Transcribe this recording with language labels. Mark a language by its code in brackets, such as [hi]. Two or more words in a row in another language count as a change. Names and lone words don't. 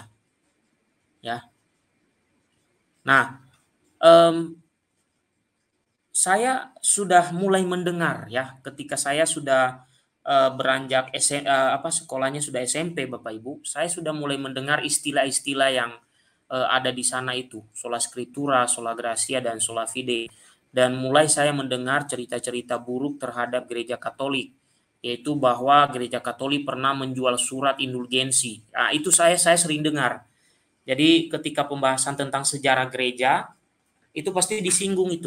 [id] Ya. Nah, saya sudah mulai mendengar ya ketika saya sudah beranjak sekolahnya sudah SMP, Bapak Ibu, saya sudah mulai mendengar istilah-istilah yang ada di sana itu, [la] sola scriptura, sola gratia, dan sola fide. [id] Dan mulai saya mendengar cerita-cerita buruk terhadap gereja Katolik, yaitu bahwa gereja Katolik pernah menjual surat indulgensi. Nah, itu saya sering dengar. Jadi ketika pembahasan tentang sejarah gereja, itu pasti disinggung itu.